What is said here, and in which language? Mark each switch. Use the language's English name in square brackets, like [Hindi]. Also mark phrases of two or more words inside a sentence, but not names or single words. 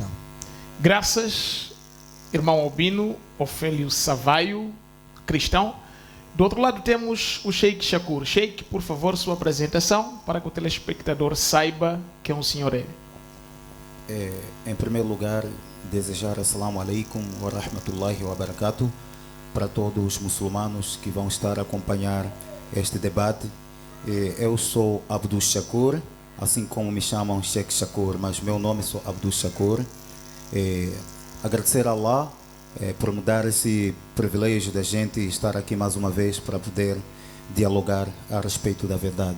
[Portuguese] Graças, irmão Albino Ofélio Savaio, cristão. Do outro lado temos o Sheikh Shakur. Sheikh, por favor, sua apresentação para que o telespectador saiba quem o senhor é. Em primeiro lugar, desejar [Arabic] السلام عليكم ورحمة الله وبركاته [Portuguese] para todos os muçulmanos que vão estar a acompanhar este debate. Eu sou Abdul Shakur, assim como me chamam Sheikh Shakur, mas meu nome é Abdul Shakur. Agradecer a Allah por me dar esse privilégio da gente estar aqui mais uma vez para poder dialogar a respeito da verdade.